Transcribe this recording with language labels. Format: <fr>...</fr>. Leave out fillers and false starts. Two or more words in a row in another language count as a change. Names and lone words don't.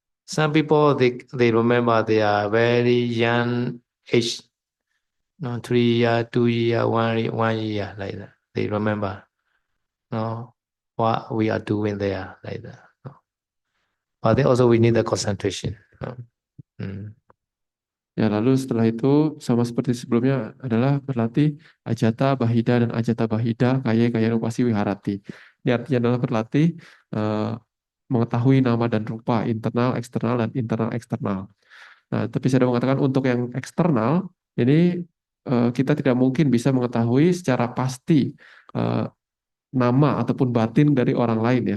<en>Some people they remember they are very young age, no, 3 year, 2 year, 1 year like that. They remember, no, what we are doing there like that. No. But then also we need the concentration. No. Mm.</en> <id>Ya, lalu setelah itu sama seperti sebelumnya adalah berlatih</id> <pi>ajata bahida</pi> <id>dan</id> <pi>ajata bahida kaya rupasi wiharati.</pi> <id>Ini artinya adalah berlatih mengetahui nama dan rupa internal, eksternal dan internal eksternal. Nah, tapi saya mengatakan untuk yang eksternal ini kita tidak mungkin bisa mengetahui secara pasti eh, nama ataupun batin dari orang lain ya.</id>